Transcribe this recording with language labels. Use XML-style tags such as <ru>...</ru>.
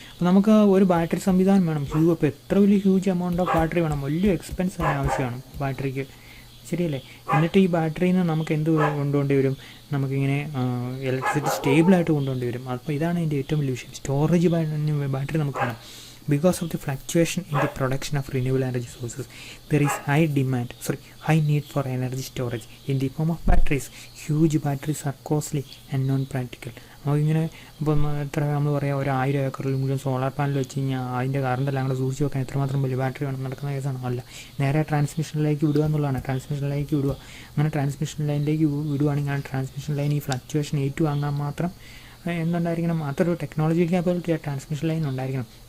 <ml>അപ്പോൾ നമുക്ക് ഒരു ബാറ്ററി സംവിധാനം വേണം. അപ്പോൾ എത്ര വലിയ</ml> <en>huge amount of battery</en> <ml>വേണം, വലിയ എക്സ്പെൻസ് ആവശ്യമാണ് ബാറ്ററിക്ക്, ശരിയല്ലേ? എന്നിട്ട് ഈ ബാറ്ററിയിൽ നിന്ന് നമുക്ക് എന്ത് കൊണ്ടുപോകേണ്ടി വരും, നമുക്കിങ്ങനെ ഇലക്ട്രിസിറ്റി സ്റ്റേബിളായിട്ട് കൊണ്ടുപോകേണ്ടി വരും. അപ്പോൾ ഇതാണ് ഇതിൻ്റെ ഏറ്റവും വലിയ വിഷയം. സ്റ്റോറേജ് ബാറ്ററി നമുക്ക് വേണം.</ml> <en>Because of the fluctuation in the production of renewable energy sources, there is high need for energy storage in the form of batteries. Huge batteries are costly and non-practical.</en> <ml>അപ്പോൾ ഇങ്ങനെ ഇപ്പം എത്ര നമ്മൾ പറയാം, ഒരു 1000 ഏക്കറിൽ മുഴുവൻ സോളാർ പാനൽ വെച്ച് കഴിഞ്ഞാൽ അതിൻ്റെ കറണ്ടെല്ലാം കൂടെ സൂക്ഷിച്ച് വെക്കാൻ എത്രമാത്രം വലിയ ബാറ്ററി വേണം, നടക്കുന്ന കേസാണ്. അല്ല, നേരെ ട്രാൻസ്മിഷൻ വിടുക എന്നുള്ളതാണ്. ട്രാൻസ്മിഷൻ വിടുക, അങ്ങനെ ട്രാൻസ്മിഷൻ ലൈനിലേക്ക് വിടുവാണെങ്കിൽ ആ ട്രാൻസ്മിഷൻ ലൈൻ ഈ ഫ്ലക്ച്വേഷൻ ഏറ്റുവാങ്ങാൻ മാത്രം എന്തുണ്ടായിരിക്കണം, അത്രയൊരു ടെക്നോളജി ക്യാപ്പബിലിറ്റി ആ ട്രാൻസ്മിഷൻ ലൈൻ ഉണ്ടായിരിക്കണം.</ml>